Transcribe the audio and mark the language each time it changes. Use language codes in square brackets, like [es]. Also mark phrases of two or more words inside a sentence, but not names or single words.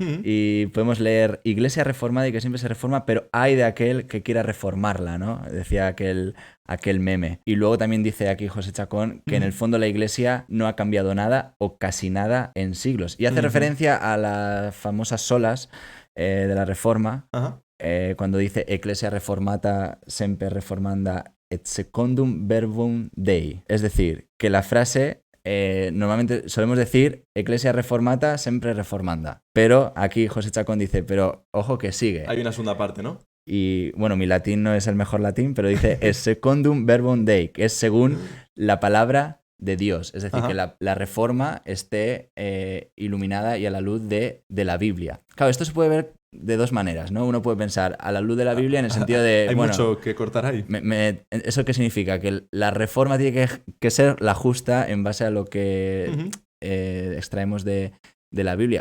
[es] Y podemos leer Iglesia reformada y que siempre se reforma, pero hay de aquel que quiera reformarla, ¿no? Decía aquel meme. Y luego también dice aquí José Chacón que en el fondo la iglesia no ha cambiado nada o casi nada en siglos. Y hace referencia a las famosas solas de la Reforma, cuando dice [la] Ecclesia reformata semper reformanda et secundum verbum Dei. [es] Es decir, que la frase normalmente solemos decir [la] Ecclesia reformata sempre reformanda. [es] Pero aquí José Chacón dice, pero ojo que sigue. Hay una segunda parte, ¿no? Y bueno, mi latín no es el mejor latín, pero dice es [la] secundum verbum Dei, [es] que es según la palabra de Dios. Es decir, que la reforma esté iluminada y a la luz de la Biblia. Claro, esto se puede ver de dos maneras, ¿no? Uno puede pensar a la luz de la Biblia en el sentido de... Hay mucho que cortar ahí. ¿Eso qué significa? Que la reforma tiene que ser la justa en base a lo que extraemos de la Biblia.